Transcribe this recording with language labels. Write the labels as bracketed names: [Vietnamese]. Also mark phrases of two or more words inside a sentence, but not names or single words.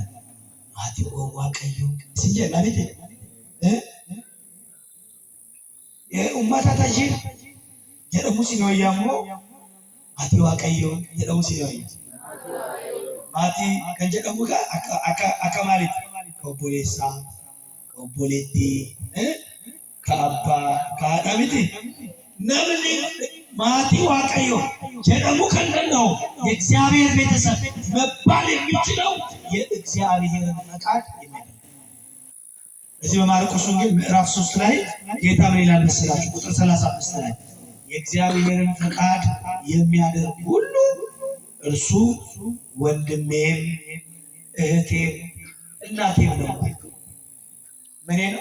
[Oromo] Maatii Waaqayyo isin jenna miti uummata tajii jedhamu isin wayyaammoo maatii Waaqayyo jedhamu isin wayyaa. Maatii kan jedhamu akka maalitti? Obboleessaa, obboleettii, kaabbaa, kaadha miti. Namni maatii Waaqayyo jedhamu kan danda'u [Amharic] የእግዚአብሔር ቤተሰብ መባል የሚችለው የእግዚአብሔር ፈቃድ የሚያደርግ። እዚህ በማርቆስ ወንጌል ምዕራፍ 3 ላይ ጌታ ምን ይላል መሰላችሁ? ቁጥር 35 ላይ የእግዚአብሔርን ፈቃድ የሚያደርግ ሁሉ እርሱ ወንድሜም እህቴም እናቴም ነው። ምን ነው?